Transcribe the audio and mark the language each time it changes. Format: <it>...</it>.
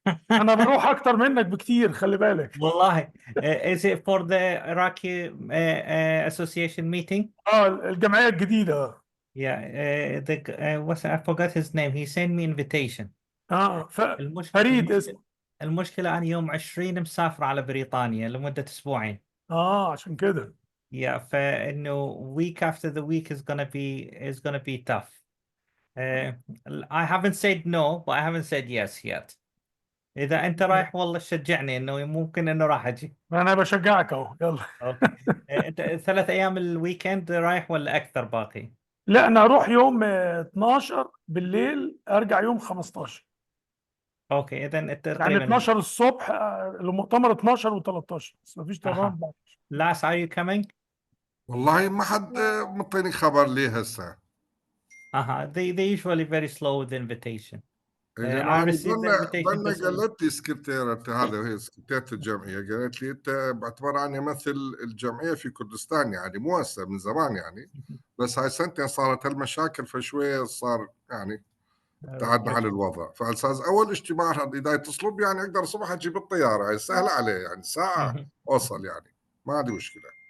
<ar>انا بروح اكتر منك بكتير، خلي بالك. والله.</ar> <en>Is it for the Iraqi association meeting?</en> <ar>الجمعيه الجديده.</ar> <en>Yeah. I forgot his name. He sent me invitation.</en> <ar>فريد اسمه. المشكلة أنا يوم 20 مسافر على بريطانيا لمدة أسبوعين. عشان كده.</ar> <en>Yeah.</en> <ar>فإنه</ar> <en>week after the week is gonna be tough. I haven't said no, but I haven't said yes yet.</en> <ar>إذا أنت رايح والله شجعني إنه ممكن إنه راح أجي. انا بشجعك اهو، يلا. أوكي. أنت 3 أيام الويكند رايح ولا أكثر باقي؟ لا انا اروح يوم 12 بالليل، ارجع يوم 15. اوكي اذا يعني تقريبا 12 الصبح المؤتمر 12 و13، بس مفيش طيران بعد.</ar> <en>Last are you coming?</en> <ar>والله ما حد مطيني خبر ليه هسه.</ar> <en>They usually very slow with the invitation.</en> <ar>يعني</ar> <en>I received the invitation</en> <ar>ضلنا بس قالت لي سكرتيرة هذا، وهي سكرتيرة الجمعية، قالت لي انت باعتبار اني امثل الجمعية في كردستان، يعني مو هسه من زمان يعني، بس هاي سنتين صارت هالمشاكل فشوية صار يعني ابتعدنا عن الوضع. فالاساس اول اجتماع اذا يتصلوا بي يعني اقدر الصبح اجي بالطيارة، هاي سهلة عليه يعني ساعة اوصل يعني ما عندي مشكلة.</ar>